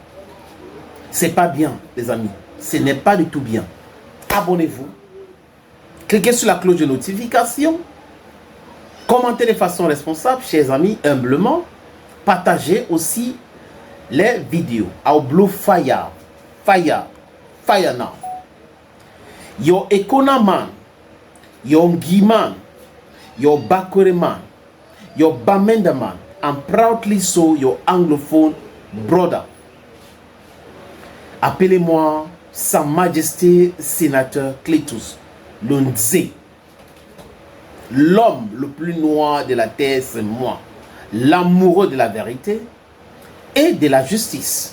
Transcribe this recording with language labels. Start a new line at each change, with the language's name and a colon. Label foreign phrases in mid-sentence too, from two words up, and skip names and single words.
French: C'est pas bien, les amis. Ce n'est pas du tout bien. Abonnez-vous. Cliquez sur la cloche de notification. Commentez de façon responsable, chers amis, humblement. Partagez aussi les vidéos.
English: Au Blue Fire. Fire now. Your Ekona man. Your Ngi man. Your Bakore man. Your Bamenda man. And proudly so your Anglophone brother.
French: Appelez-moi Sa Majesté Sénateur Cletus Lunze. L'homme le plus noir de la terre, c'est moi. L'amoureux de la vérité et de la justice.